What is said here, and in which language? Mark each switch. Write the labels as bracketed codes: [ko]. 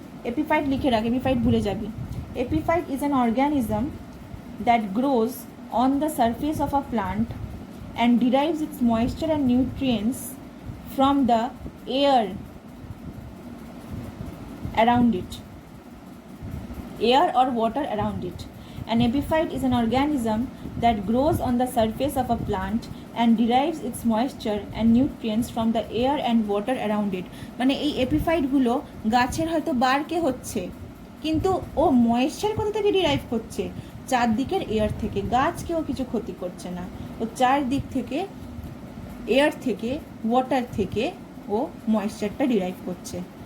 [bn] Epiphyte লিখে রাখ, epiphyte ভুলে যাবি। [en] Epiphyte is an organism that grows on the surface of a plant and derives its moisture and nutrients from the air around it, air or water around it. An epiphyte is an organism that grows on the surface of a plant and derives its moisture and nutrients from the air and water around it. [bn] মানে এই epiphyte গুলো গাছের হয়তো বারকে হচ্ছে, কিন্তু ও moisture কোথা থেকে derive করছে? চারদিকের এয়ার থেকে। গাছকেও কিছু ক্ষতি করছে না, ও চারদিক থেকে, এয়ার থেকে, ওয়াটার থেকে ও ময়েশ্চারটা ডিরাইভ করছে।